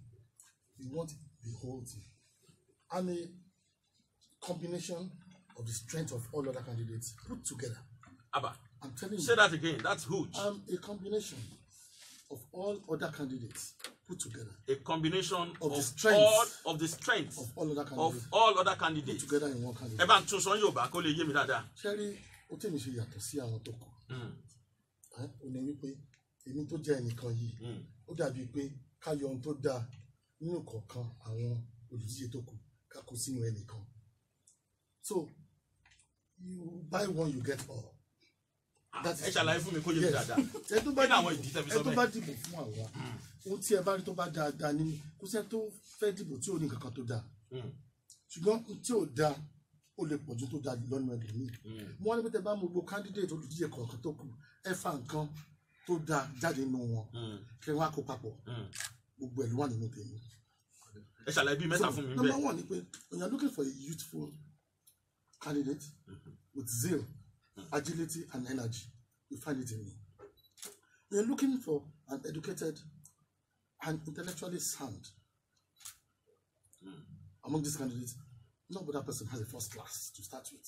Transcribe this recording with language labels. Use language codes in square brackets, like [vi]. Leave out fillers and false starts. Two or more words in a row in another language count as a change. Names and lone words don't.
[en] You want the whole thing. I'm a combination of the strength of all other candidates put together. Abba, I'm telling you. Say that again. That's huge. I'm a combination of all other candidates put together. A combination of the strength of all other candidates put together in one candidate. [yo] Eba tún sọ Yorùbá kó lè yé mi dáadáa. Ṣẹ́rí, ó tèmi ṣe yàtọ̀ sí àwọn tó kù. Ó ní wípé èmi tó jẹ́ ẹnìkan yìí, ó dàbí pé ká yọ ohun tó dáa nínú kọ̀ọ̀kan àwọn olùdíje tó kù ká kó sínú ẹnìkan. [en] So, you buy one, you get all. [yo] Ẹ ṣàlàyé fún mi kó yé mi dáadáa. Ẹ tó bá dìbò fún àwa, ohun tí ẹ bá rí tó bá dáadáa ní kó sẹ́ tó fẹ́ dìbò tí ò ní kankan tó dáa. Ṣùgbọ́n tí ò dáa, ó lè pọ̀jù tó dáa lọ́nà ẹlòmíì. Mo wá ní pé tẹ bá mú gbogbo candidate olùdíje kọ̀ọ̀kan tó kù, ẹ fa nǹkan tó dáa jáde nínú wọn, kí wọ́n á kó papọ̀. Gbogbo ẹ̀ ló wà nínú tèmi. Ẹ ṣàlàyé bí mẹ́ta fún mi bẹ́ẹ̀. [en] Number one [yo] ni pé [en] when you are looking for a youthful candidate with zeal, agility and energy, you find it in me. When you're looking for an educated and intellectually sound among these candidates, no other person has a first class to start with.